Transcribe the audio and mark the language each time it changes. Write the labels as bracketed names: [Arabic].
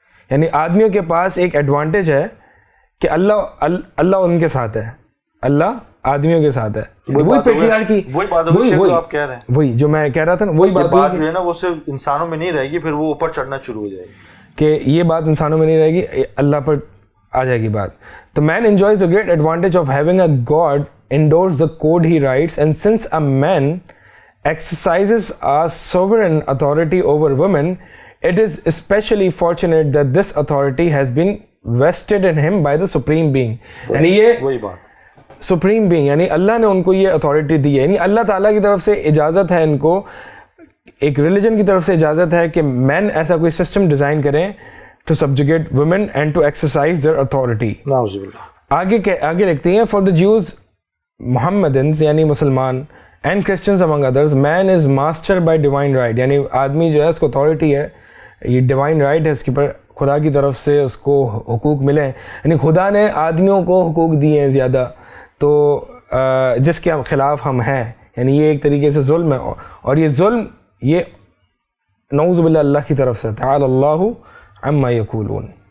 [Urdu] یعنی آدمیوں کے پاس ایک ایڈوانٹیج ہے کہ اللہ ان کے ساتھ ہے, اللہ آدمیوں کے ساتھ ہے. وہی پیٹریارکی, وہی جو میں کہہ رہا تھا نا, وہی بات جو ہے نا وہ صرف انسانوں میں نہیں رہے گی, پھر وہ اوپر چڑھنا شروع ہو جائے گی کہ یہ بات انسانوں میں نہیں رہے گی, اللہ پر آ جائے گی بات. [English] تو man enjoys the great advantage of having a god endorse the code he writes, and since a man exercises a sovereign authority over women, it is especially fortunate that this authority has been vested in him by the supreme being. [Urdu] یعنی یہ وہی بات supreme being یعنی اللہ نے ان کو یہ authority دی ہے. یعنی اللہ تعالیٰ کی طرف سے اجازت ہے, ان کو ایک ریلیجن کی طرف سے اجازت ہے کہ مین ایسا کوئی سسٹم ڈیزائن کریں [English] to subjugate women and to exercise their authority. [Urdu] آگے لکھتے ہیں [English] for the Jews Mohammedans [Urdu] یعنی مسلمان [English] and Christians among others, man is master by divine right. [Urdu] یعنی آدمی جو ہے اس کو authority ہے, یہ divine right ہے اس کے پر, خدا کی طرف سے اس کو حقوق ملے ہیں. یعنی خدا نے آدمیوں کو حقوق دیے ہیں زیادہ, تو جس کے خلاف ہم ہیں. یعنی یہ ایک طریقے سے ظلم ہے, اور یہ ظلم یہ نعوذ باللہ اللہ کی طرف سے, تعالی اللہ عما یقولون.